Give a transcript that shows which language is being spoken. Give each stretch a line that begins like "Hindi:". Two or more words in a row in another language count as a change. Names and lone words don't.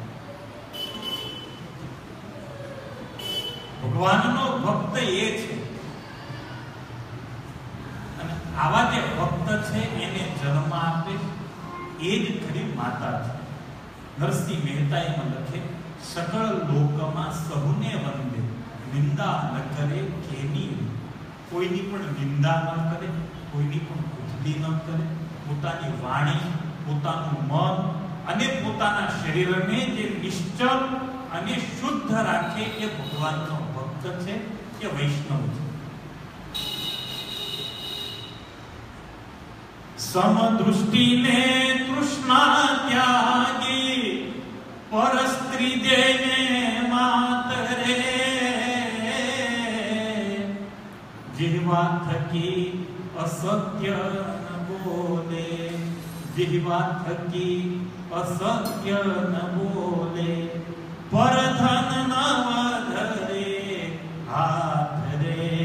Gujarati: ભગવાનનો ભક્ત એ છે. અને આવા જે ભક્ત છે એને જન્મ આપે એ જ ખરી માતા છે. નરસિંહ મહેતા એમાં લખે, સકલ લોકમાં સહુને વંદે નિંદા ન કરે કેની કોઈની પણ નિંદા ન કરે કોઈની પણ ઉજળી ન કરે પોતાની વાણી પોતાનું મન અને પોતાના શરીરને જે નિશ્ચલ અને શુદ્ધ રાખે એ ભગવાનનો ભક્ત છે કે વૈષ્ણવ છે. સમદૃષ્ટિને તૃષ્ણા ત્યાગી પર સ્ત્રી જેને માતરે જીવા થકી અસત્ય ન બોલે જીવા થકી અસત્ય ન બોલે પર ધન ન વધરે હાથ રે